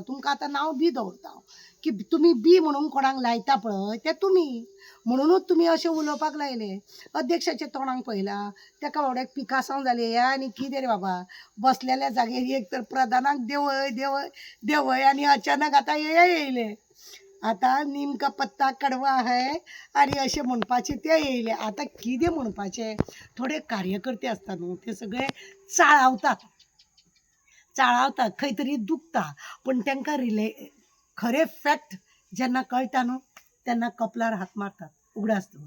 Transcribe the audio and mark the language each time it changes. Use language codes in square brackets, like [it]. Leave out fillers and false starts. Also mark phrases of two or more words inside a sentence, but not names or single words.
[kok] तुमकां आतां नांव बी दवरता हांव की तुमी बी म्हणून कोणाक लायता पळय ते तुमी म्हणूनच तुमी अशें उलोवपाक लायले. अध्यक्षाच्या तोंडाक पळयलां ताका बाबड्याक पिकासांव जाली. हे आनी कितें रे बाबा, बसलेल्या जाग्यार एक तर प्रधानाक देंवय देंवय देंवय आनी अचानक आतां हे येयले. आतां [hi] नीम का पत्ता कडवा है [kok] आनी अशें म्हणपाचें ते येयले. आतां कितें म्हणपाचें. थोडे कार्यकर्ते आसता न्हू ते सगळे चाळावतात खंय तरी दुखता, पण तांकां खरे फॅक्ट जेन्ना कळटा न्हू तेन्ना कपलार हात मारतात उगडास दवर.